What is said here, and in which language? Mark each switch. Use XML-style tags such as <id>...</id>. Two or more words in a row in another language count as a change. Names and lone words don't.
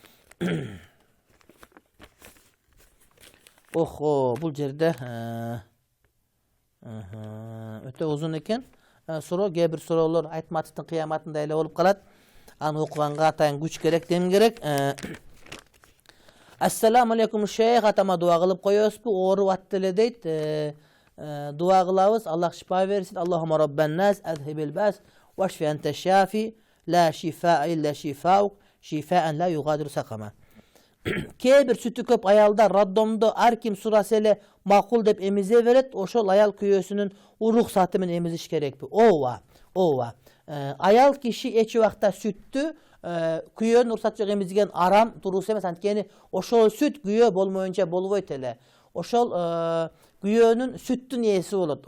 <ky>Охо, бул жерде өтө узун экен. Суроо, кээ бир суроолор айтматовдун кыяматында эле болуп калат. Аны окуганга атайын күч керек, дем керек.</ky> <ar>السلام عليكم شيخ,</ar> <ky>атама дуа кылып коёсузбу? Ооруп атты эле дейт. Дуа кылабыз, Аллах шифа берсин.</ky> <ar>اللهم رب الناس أذهب البأس واشف أنت الشافي لا شفاء إلا شفاؤك شفاء لا يغادر سقما.</ar> <ky>Kээ бир сүтү көп аялдар роддомдо ар ким сураса эле макул деп эмизе берет. Ошол аял күйөөсүнүн уруксаты менен эмизиш керекпи? Ооба, ооба. Аял киши эч убакта сүттү күйөөнүн уруксаты жок эмизген арам, туруус эмес. Анткени ошол сүт күйөө болмоюнча болбойт эле. Ошол күйөөнүн сүттүн ээси болот.</ky>